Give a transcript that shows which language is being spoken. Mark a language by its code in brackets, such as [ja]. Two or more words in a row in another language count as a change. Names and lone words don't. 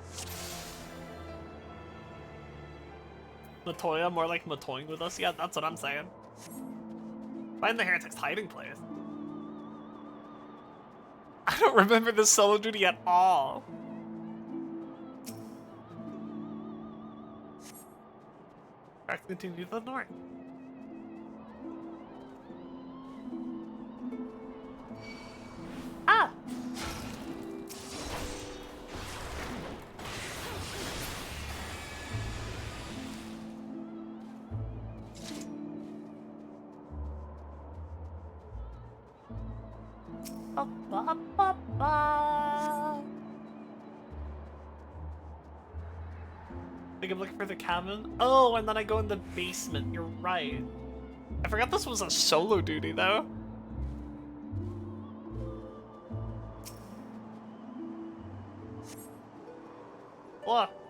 [en] Matoya, more like Matoying with us? Yeah, that's what I'm saying. Find the heretic's hiding place. I don't remember this solo duty at all. Tracks continue to the north. Ah! Ba, ba, ba, ba. I think I'm looking for the cabin. Oh, and then I go in the basement. You're right. I forgot this was a solo duty, though. Look.